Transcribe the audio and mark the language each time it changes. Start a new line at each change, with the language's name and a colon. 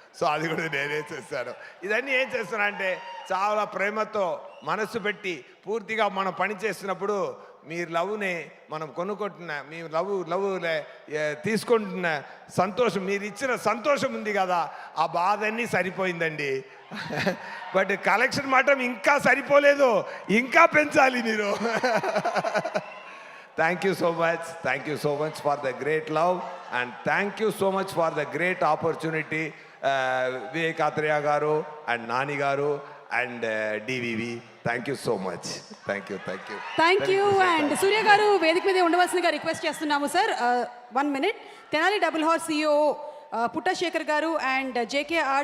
Telugu: So అది కూడా నేనే చేశాను. ఇదన్నీ ఏం చేస్తున్నా అంటే చాలా ప్రేమతో మనసు పెట్టి పూర్తిగా మనం పని చేస్తున్నప్పుడు మీ లవ్ని మనం కొనుక్కుంటున్న, మీ లవ్ తీసుకుంటున్న సంతోషం, మీరు ఇచ్చిన సంతోషం ఉంది కదా, ఆ బాధ అన్నీ సరిపోయిందండి. బట్ కలెక్షన్ మాత్రం ఇంకా సరిపోలేదు, ఇంకా పెంచాలి మీరు.
English: Thank you so much. Thank you so much for the great love, and thank you so much for the great opportunity, Vivek Athreya garu and Nani garu and DVV. Thank you so much. Thank you. Thank you.
Telugu: And సూర్య గారు వేదిక మీద ఉండవలసిందిగా request చేస్తున్నాము sir.
English: 1 minute.
Telugu: Tenali double horse CEO పుట్టశేఖర్ గారు and JKR